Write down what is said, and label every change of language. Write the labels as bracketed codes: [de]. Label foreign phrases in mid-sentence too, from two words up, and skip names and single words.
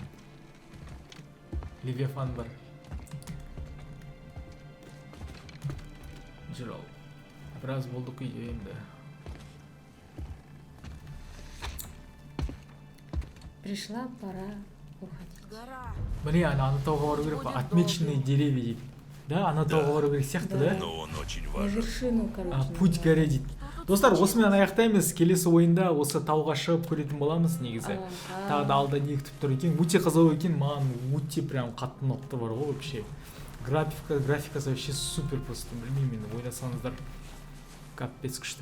[kk] Левиафан бар. Жүр ал. Біраз болдық үйде енді. [ru] Пришла пора уходить. Гора. [kk] Міне, ана тауға бару керек па? [ru] Отмеченные деревья [kk] дейді. Да, ана тауға бару керек сияқты, да? Да. [ru] Но он очень На важен. вершину, короче. Путь надо. [kk] горе дейді. Достар, осымен аяқтаймыз. Келесі ойында осы тауға шығып көретін боламыз негізі. Тағы да алда не күтіп тұр екен. Өте қызық екен, маған өте прям қатты ұнап тұр бар ғой вообще. Графикасы [ru] вообще супер просто. [kk] Білмеймін, енді ойнасаңыздар капец күшті.